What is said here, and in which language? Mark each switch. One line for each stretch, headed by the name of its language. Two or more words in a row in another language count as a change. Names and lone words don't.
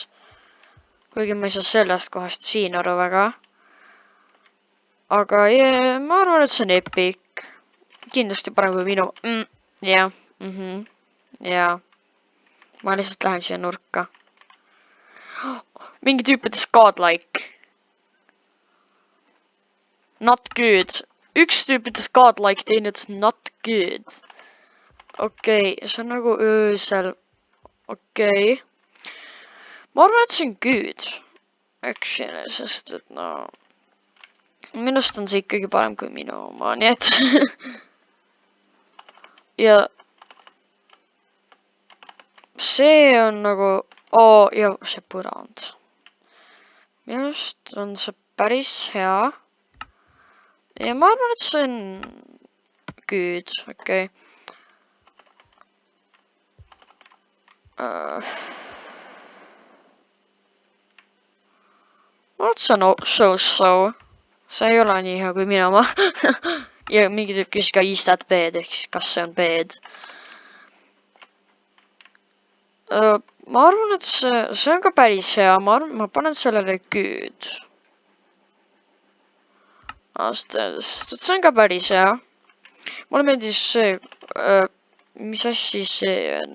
Estonian: kuigi ma ei saa sellest kohast siin aru väga. aga ma arvan, et see on epic. kindlasti parem kui minu. jah. jaa. ma lihtsalt lähen siia nurka. mingi tüüp ütles godlike.
English: Not good.
Estonian: üks tüüp ütles godlike, teine ütles
English: not good.
Estonian: okei, see on nagu öösel. okei. ma arvan, et see on good. Actually, sest et no. minust on see ikkagi parem kui minu oma, nii et. ja. see on nagu. ja see põrand. minust on see päris hea. ja ma arvan, et see on. good, okei. ma arvan, et see on so-so. see ei ole nii hea kui minu oma. ja mingi tüüp küsis ka
English: is that bed
Estonian: ehk siis kas see on bed. ma arvan, et see on ka päris hea. ma panen sellele good. see on ka päris hea. mulle meeldis see. mis asi see on?